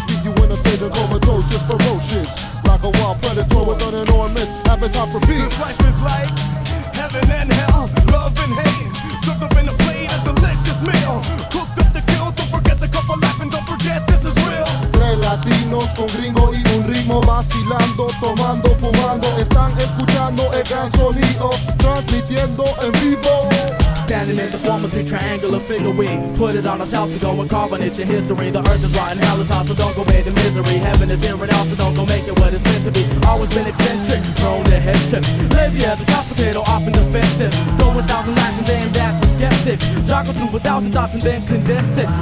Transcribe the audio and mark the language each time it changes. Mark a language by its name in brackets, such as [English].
[English] Keep you in a state of comatose, ferocious. Like a wild predator with an enormous appetite for beats. This life is like heaven and hell, love and hate. Served up in a plate, a delicious meal. Cooked up the kill, don't forget the couple laughing, don't forget this is real. [Spanish] Tres latinos con gringo y un ritmo vacilando, tomando, fumando. Están escuchando el gran sonido, transmitiendo en vivo. [English] Standing in the form of three triangular figure, we put it on ourselves to go and carve on it your history. The earth is rotten, hell is hot, so don't go away to misery. Heaven is here and out, so don't go make it what it's meant to be. Always been eccentric, prone to head trips. Lazy as a hot potato, often defensive. Throw 1,000 actions aimed at the skeptics. Joggle through 1,000 thoughts and then condense it.